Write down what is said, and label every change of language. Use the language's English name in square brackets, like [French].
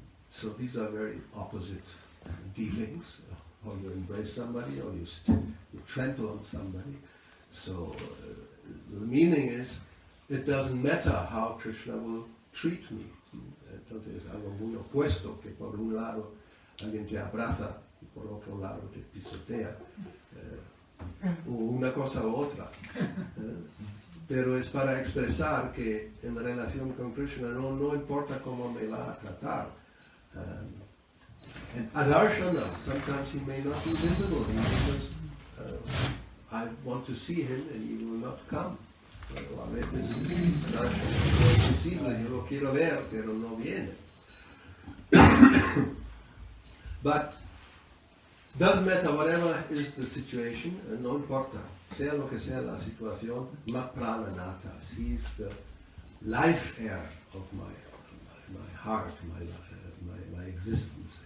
[English] So these are very opposite dealings. Or you embrace somebody, or you trample on somebody. So the meaning is, it doesn't matter how Krishna will treat me. [Spanish] Entonces es algo muy opuesto, que por un lado alguien te abraza y por otro lado te pisotea, o una cosa u otra. Pero es para expresar que en relación con Krishna no importa cómo me va a tratar. [English] And Adarshana, sometimes he may not be visible, he may just, I want to see him and he will not come. [Spanish] Pero a veces Adarshana no es visible, yo lo quiero ver, pero no viene. [English] But doesn't matter, whatever is the situation, [Spanish] no importa, sea lo que sea la situación, [English] Prananatas, he's the life air of my heart, my existence.